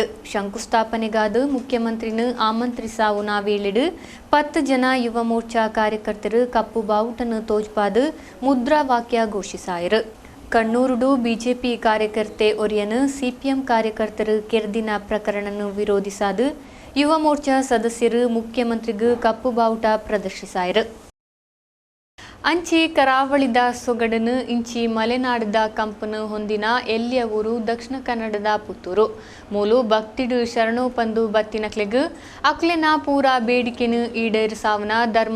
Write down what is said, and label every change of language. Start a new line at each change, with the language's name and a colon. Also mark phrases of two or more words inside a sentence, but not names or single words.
Tulu: ಶಂಕುಸ್ಥಾಪನೆಗಾದ ಮುಖ್ಯಮಂತ್ರಿನ ಆಮಂತ್ರಿಸಾವುನ ವೇಳೆಡು 10 ಜನ ಯುವ ಮೋರ್ಚಾ ಕಾರ್ಯಕರ್ತರು ಕಪ್ಪು ಬಾವುಟನ ತೋಜ್ಪಾದ ಮುದ್ರಾ ವಾಕ್ಯ ಘೋಷಿಸಾಯರು. ಕಣ್ಣೂರುಡು ಬಿಜೆಪಿ ಕಾರ್ಯಕರ್ತೆ ಒರಿಯನು ಸಿಪಿಎಂ ಕಾರ್ಯಕರ್ತರು ಕೆರೆದಿನ ಪ್ರಕರಣವನ್ನು ವಿರೋಧಿಸಾದ ಯುವ ಮೋರ್ಚಾ ಸದಸ್ಯರು ಮುಖ್ಯಮಂತ್ರಿಗೂ ಕಪ್ಪು ಬಾವುಟ ಪ್ರದರ್ಶಿಸಾಯರು. ಅಂಚಿ ಕರಾವಳಿದ ಸೊಗಡನು ಇಂಚಿ ಮಲೆನಾಡದ ಕಂಪನು ಹೊಂದಿನ ಎಲ್ಲಿಯ ಊರು ದಕ್ಷಿಣ ಕನ್ನಡದ ಪುತ್ತೂರು ಮೂಲು ಭಕ್ತಿಡು ಶರಣೋಪಂದು ಬತ್ತಿನಕ್ಲೆಗ್ ಅಕ್ಲೆನ ಪೂರ ಬೇಡಿಕೆನು ಈಡೇರಿಸಾವನ ಧರ್ಮ